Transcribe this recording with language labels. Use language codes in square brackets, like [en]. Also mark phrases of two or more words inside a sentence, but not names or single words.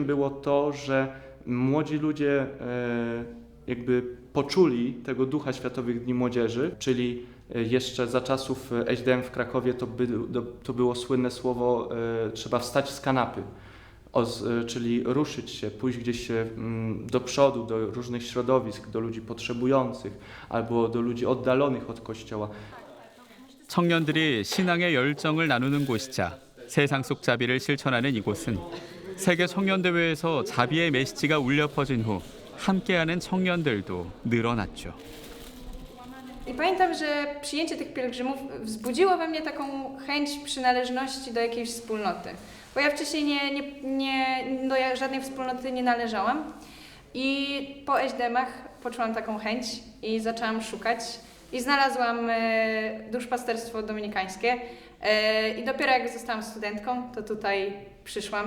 [pl] było to, że młodzi ludzie jakby poczuli tego ducha Światowych Dni Młodzieży, czyli jeszcze za czasów HDM w Krakowie to było słynne słowo trzeba wstać z kanapy, czyli ruszyć się, pójść gdzieś do przodu, do różnych środowisk, do ludzi potrzebujących albo do ludzi oddalonych od Kościoła. [ko] 청년들이 신앙의 열정을 나누는 곳이자 세상 속 자비를 실천하는 이곳은 세계 청년대회에서 자비의 메시지가 울려 퍼진 후 함께하는 청년들도 늘어났죠. [pl] I pamiętam, że przyjęcie tych pielgrzymów wzbudziło we mnie taką chęć przynależności do jakiejś wspólnoty. Bo ja wcześniej do żadnej wspólnoty nie należałam i po ejdemach poczułam taką chęć i zaczęłam szukać i znalazłam duszpasterstwo dominikańskie i dopiero jak zostałam studentką, to tutaj przyszłam.